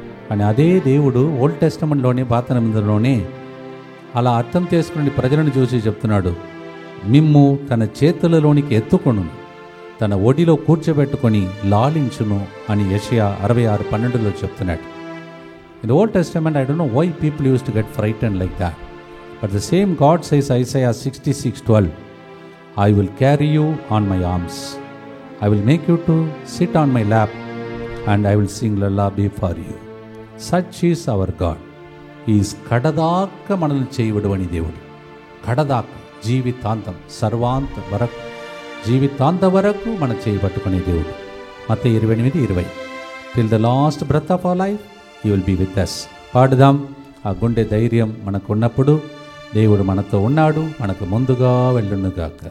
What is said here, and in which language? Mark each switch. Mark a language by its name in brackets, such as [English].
[Telugu] అని అదే దేవుడు ఓల్డ్ టెస్టమెంట్లోనే పాత నిబంధనలోనే అలా అర్థం చేసుకుని ప్రజలను చూసి చెప్తున్నాడు, మిమ్ము తన చేతులలోనికి ఎత్తుకొను, తన ఒడిలో కూర్చోబెట్టుకొని లాలించును అని యెషయా 66:12 చెప్తున్నాడు. [English] In old testament I don't know why people use to get frightened like that. But the same God says Isaiah 66:12, I will carry you on my arms. I will make you to sit on my lap and I will sing lullaby for you. Such is our God. He is [Telugu] కడదాక మనల్ని చేయబడవని దేవుడు. కడదాక జీవితాంతం సర్వాంత వరకు జీవితాంత వరకు మనం చేయబట్టుకునే దేవుడు. [English] మత్తయి 28:20 Till the last breath of our life He will be with us. [Telugu] పాడుదాం. ఆ గుండె ధైర్యం మనకు ఉన్నప్పుడు దేవుడు మనతో ఉన్నాడు, మనకు ముందుగా వెళ్ళునుగాక.